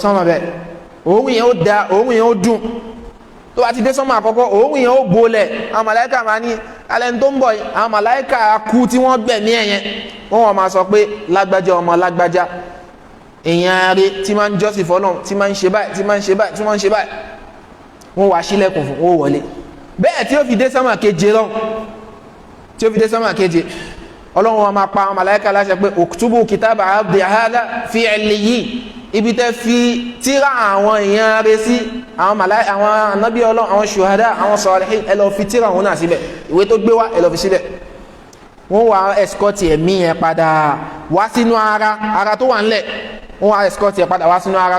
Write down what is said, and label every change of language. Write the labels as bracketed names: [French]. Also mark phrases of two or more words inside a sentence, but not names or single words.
[Yoruba] sọ́mọ̀ bẹ́ẹ̀ òórùn yẹn ó da òórùn yẹn ó dùn tó bá ti dé sọ́mọ̀ àkọ́kọ́ òórùn yẹn ó bolẹ̀ àwọn màláíkà máa ní alẹ́ tó ń bọ̀ yìí àwọn màláíkà kú tí wọ́n gbẹ̀mí ẹ̀yẹn wọ́n wọ́n máa sọ pé lágbájá ọmọ lágbájá èèyàn rẹ̀ tí máa ń jọ́sìn fọ́lọ́run tí máa ń ṣe báyìí tí máa ń ṣe báyìí tí máa ń ṣe báyìí wọ́n wá sílẹ̀kùn fún wọn wọlé bẹ́ẹ̀ tí ó fi dé sọ́mọ̀ keje lọ́hùn tí ó fi dé sọ́mọ̀ keje ọlọ́run wa máa pa àwọn màláíkà láṣẹ pé [Arabic] اكتبوا كتاب عبدي هذا في عليين [Yoruba] ibi tẹ́ fi tírà àwọn èèyàn rẹ̀ sí àwọn ànábì ọlọ́run àwọn ṣùhádà àwọn salihin ẹ lọ fi tírà wọn náà síbẹ̀ ìwé tó gbé wá ẹ lọ fi síbẹ̀ wọ́n wá escort ẹ̀mí yẹn padà wá sínú ara tó wà ńlẹ̀ wọ́n wá escort yẹn padà wá sínú ara